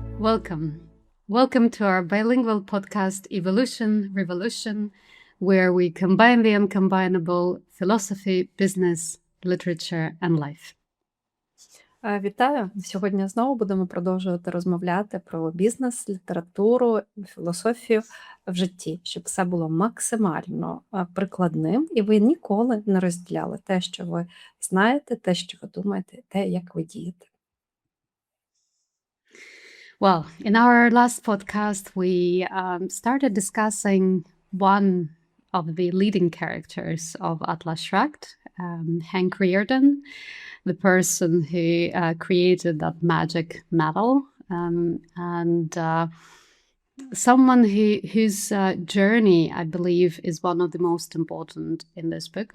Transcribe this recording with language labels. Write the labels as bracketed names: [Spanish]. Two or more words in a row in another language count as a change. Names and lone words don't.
[English] welcome. Welcome to our bilingual podcast, Evolution, Revolution, where we combine the uncombinable: philosophy, business, literature and life. [Ukrainian] Вітаю! Сьогодні знову будемо продовжувати розмовляти про бізнес, літературу, філософію в житті, щоб все було максимально прикладним, і ви ніколи не розділяли те, що ви знаєте, те, що ви думаєте, те, як ви дієте. [English] Well, in our last podcast, we started discussing one of the leading characters of Atlas Shrugged, Hank Rearden, the person who created that magic metal, and someone whose journey, I believe, is one of the most important in this book.